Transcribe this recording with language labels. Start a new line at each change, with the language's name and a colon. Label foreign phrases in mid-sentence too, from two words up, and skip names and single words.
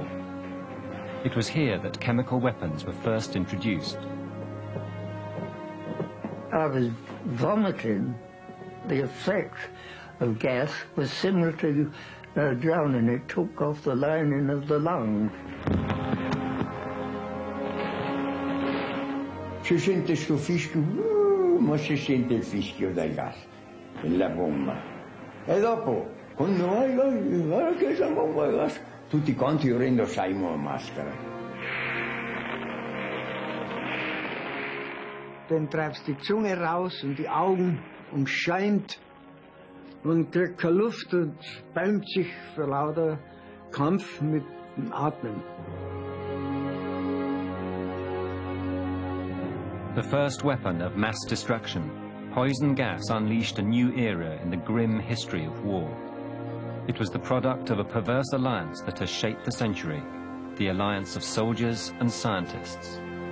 English: It was here that chemical weapons were first introduced. I was vomiting. The effect of gas was similar to drowning. It took off the lining of the lungs.
Italian: Si sente sto fischio, ma si sente il fischio del gas, la bomba. E dopo, quando guarda che sta bomba di gas, tutti quanti ora indossavamo la maschera.
German: Dann treibst die Zunge raus und die Augen umschäumt und kriegt keine Luft und spalmt sich vor lauter Kampf mit dem Atmen.
English: The first weapon of mass destruction, poison gas unleashed a new era in the grim history of war. It was the product of a perverse alliance that has shaped the century, the alliance of soldiers and scientists.